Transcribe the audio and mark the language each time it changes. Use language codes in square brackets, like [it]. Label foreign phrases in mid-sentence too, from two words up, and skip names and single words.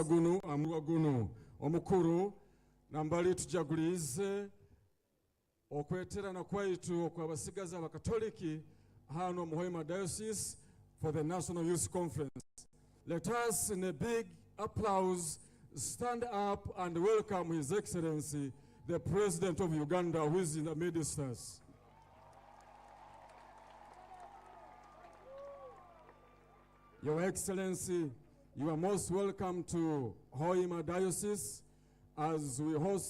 [nyo] guno amulwa guno omukuru nambali tujagulize okweterana kwaitu okwabasigazi abakatoliki hano mu Hoima Diocese [en] for the National Youth Conference. Let us in a big applause stand up and welcome His Excellency the President of Uganda, who is in the midst of us. Your Excellency, you are most welcome to Hoima Diocese as we host